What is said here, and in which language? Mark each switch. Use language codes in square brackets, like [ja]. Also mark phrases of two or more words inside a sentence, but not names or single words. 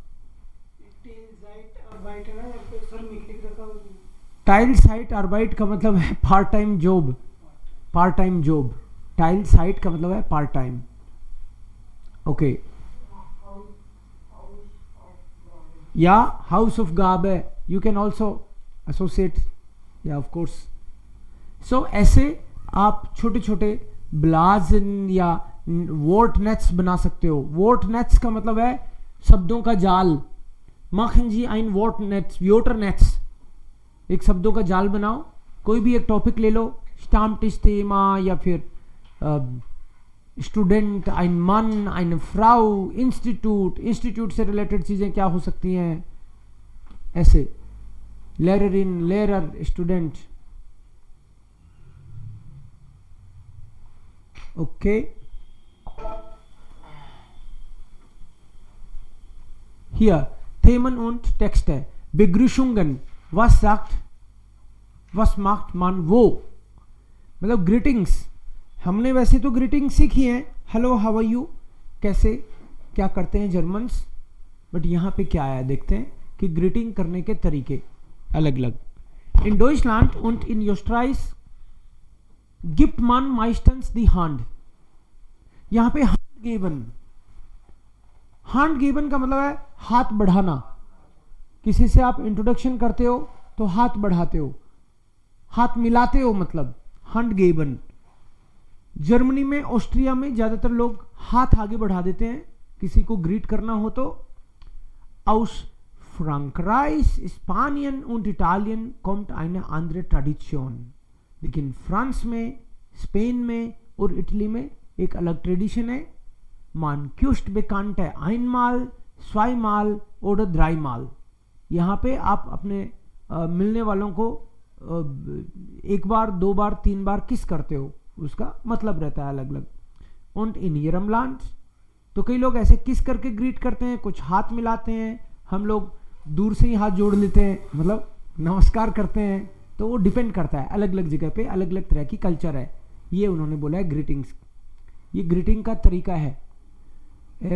[de] Teilzeit Arbeit [hi] का मतलब है [en] part time job. part time job. [hi] Teilzeit का मतलब है [en] part time. ओके. या Hausaufgabe you can also associate. [hi] या [en] of course. [hi] सो ऐसे आप छोटे छोटे ब्लाजन या वोट नेट्स बना सकते हो. वोट नेट्स का मतलब है शब्दों का जाल. [de] machen Sie ein Wortnetz, Wörternetz. [hi] एक शब्दों का जाल बनाओ. कोई भी एक टॉपिक ले लो. Stammtischthema या फिर स्टूडेंट, [de] ein Mann, eine Frau, [en] इंस्टीट्यूट. [hi] इंस्टीट्यूट से रिलेटेड चीजें क्या हो सकती हैं ऐसे. [de] Lehrerin, Lehrer, [en] स्टूडेंट. ओके. [de] Hier Themen und Texte. Begrüßungen. Was sagt, was macht man wo. [hi] मतलब ग्रीटिंग्स. हमने वैसे तो ग्रीटिंग्स सीखी हैं. हेलो, [en] how are you, [hi] कैसे क्या करते हैं जर्मन्स. बट यहाँ पे क्या आया देखते हैं कि ग्रीटिंग करने के तरीके अलग अलग. [de] इन Deutschland und in Österreich gibt man meistens die Hand. [hi] यहाँ पे [de] Hand geben. Hand geben [hi] का मतलब है हाथ बढ़ाना. किसी से आप इंट्रोडक्शन करते हो तो हाथ बढ़ाते हो, हाथ मिलाते हो, मतलब [de] Hand geben. [hi] जर्मनी में, ऑस्ट्रिया में ज्यादातर लोग हाथ आगे बढ़ा देते हैं किसी को ग्रीट करना हो तो. [de] Aus Frankreich, Spanien und Italien kommt eine andere Tradition. [hi] लेकिन फ्रांस में, स्पेन में और इटली में एक अलग ट्रेडिशन है. [de] Man küsst Bekannte einmal, zweimal oder dreimal. [hi] यहाँ पे आप अपने मिलने वालों को एक बार, दो बार, तीन बार किस करते हो, उसका मतलब रहता है अलग अलग. [de] Und in ihrem Land [hi] तो कई लोग ऐसे किस करके ग्रीट करते हैं, कुछ हाथ मिलाते हैं, हम लोग दूर से ही हाथ जोड़ लेते हैं, मतलब नमस्कार करते हैं। तो वो डिपेंड करता है, अलग अलग जगह पे अलग अलग तरह की कल्चर है। ये उन्होंने बोला है ग्रीटिंग्स, ये ग्रीटिंग का तरीका है।